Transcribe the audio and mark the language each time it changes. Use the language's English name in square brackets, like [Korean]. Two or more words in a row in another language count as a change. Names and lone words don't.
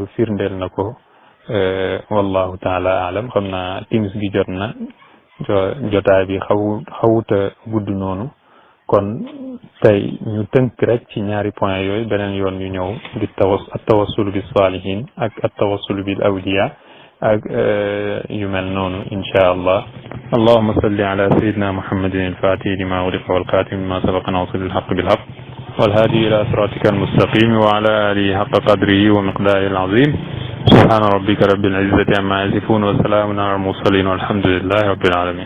[Wolof] firndeel na ko [Arabic] والله تعالى أعلم [Wolof] xam naa timis gi jot na jotaay bi xawuta gudd noonu kon tey ñu tënk rek ci ñaari point yooyu beneen yoon ñu ñëw di tawassul bi salihin ak at tawassul bil awliya ak yu mel noonu [Arabic] إن شاء الله اللهم صل على سيدنا محمد الفاتح لما أغلق والخاتم لما سبق ناصر الحق بالحق والهادي إلى صراطك المستقيم وعلى آله حق قدره ومقداره العظيم سبحان ربك رب العزة عما يصفون وسلام على المرسلين والحمد لله رب العالمين